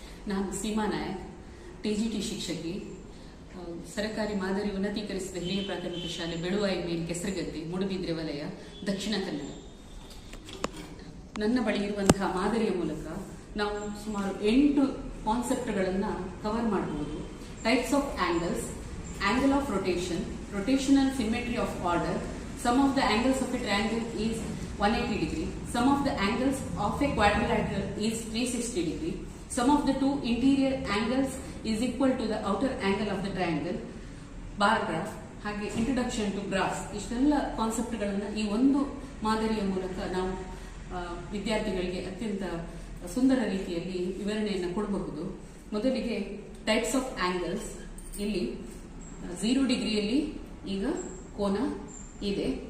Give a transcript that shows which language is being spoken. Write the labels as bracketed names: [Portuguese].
[Kannada] ನಾನು ಸೀಮಾ ನಾಯಕ್, ಟಿಜಿಟಿ ಶಿಕ್ಷಕಿ, ಸರಕಾರಿ ಮಾದರಿ ಉನ್ನತೀಕರಿಸಿದ ಹಿರಿಯ ಪ್ರಾಥಮಿಕ ಶಾಲೆ ಬೆಳುವಾಯಿ ಮೇಲ್ ಕೆಸರಗದ್ದೆ, ಮೂಡುಬಿದ್ರೆ ವಲಯ, ದಕ್ಷಿಣ ಕನ್ನಡ. ನನ್ನ ಬಳಿ ಇರುವಂತಹ ಮಾದರಿಯ ಮೂಲಕ ನಾವು ಸುಮಾರು 8 ಕಾನ್ಸೆಪ್ಟ್ಗಳನ್ನು ಕವರ್ ಮಾಡಬಹುದು. [English] Types of angles, angle of rotation, rotational symmetry of order, sum of the angles of a triangle is 180 degree, sum of the angles of a quadrilateral is 360 degree, sum of the two interior angles is equal to the outer angle of the triangle, bar graph, ಹಾಗೆ introduction to graphs. [Kannada] ಇಷ್ಟೆಲ್ಲ ಕಾನ್ಸೆಪ್ಟ್ಗಳನ್ನು ಈ ಒಂದು ಮಾದರಿಯ ಮೂಲಕ ನಾವು ವಿದ್ಯಾರ್ಥಿಗಳಿಗೆ ಅತ್ಯಂತ ಸುಂದರ ರೀತಿಯಲ್ಲಿ ವಿವರಣೆಯನ್ನು ಕೊಡಬಹುದು. ಮೊದಲಿಗೆ ಟೈಪ್ಸ್ ಆಫ್ ಆಂಗಲ್ಸ್. ಇಲ್ಲಿ 0 ಡಿಗ್ರಿಯಲ್ಲಿ ಈಗ ಕೋನ ಇದೆ.